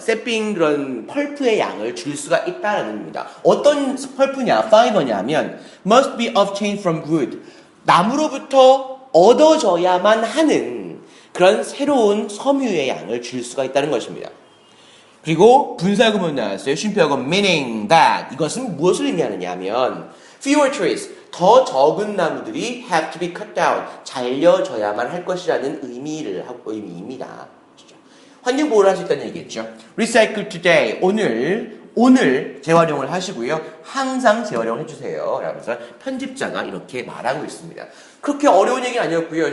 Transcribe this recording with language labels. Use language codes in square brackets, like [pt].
[ko] 세핑 그런 펄프의 양을 줄 수가 있다는 겁니다. 어떤 펄프냐, 파이버냐 하면 [en] must be obtained from wood. [ko] 나무로부터 얻어져야만 하는 그런 새로운 섬유의 양을 줄 수가 있다는 것입니다. 그리고 분사구문 나왔어요. 쉼표하고 [en] meaning that. [ko] 이것은 무엇을 의미하느냐 하면 [en] fewer trees. [ko] 더 적은 나무들이 [en] have to be cut down. [ko] 잘려져야만 할 것이라는 의미입니다. 환경보호를 할 수 있다는 얘기겠죠. [en] recycle today. [ko] 오늘 재활용을 하시고요. 항상 재활용을 해주세요. 라면서 편집자가 이렇게 말하고 있습니다. 그렇게 어려운 얘기는 아니었고요.